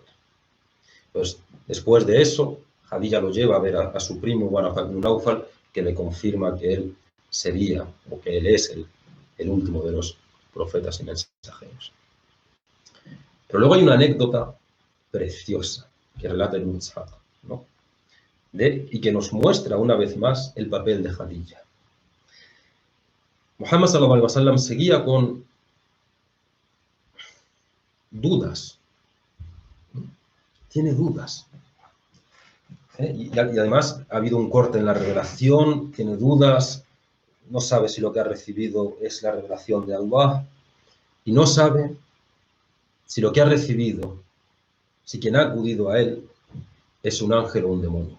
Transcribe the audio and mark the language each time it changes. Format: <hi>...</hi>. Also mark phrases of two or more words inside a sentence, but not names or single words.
<es>Pues después de eso, Khadija lo lleva a ver a su primo Waraq ibn Nawfal, que le confirma que él sería, o que él es el último de los profetas y mensajeros. Pero luego hay una anécdota preciosa que relata Ibn Ishaq, ¿no? Y que nos muestra una vez más el papel de Khadija. Muhammad</es> <ar>صلى الله عليه وسلم</ar> <es>seguía con dudas. Tiene dudas. Y además ha habido un corte en la revelación, tiene dudas, no sabe si lo que ha recibido es la revelación de Allah, y no sabe si lo que ha recibido, si quien ha acudido a él es un ángel o un demonio.</es>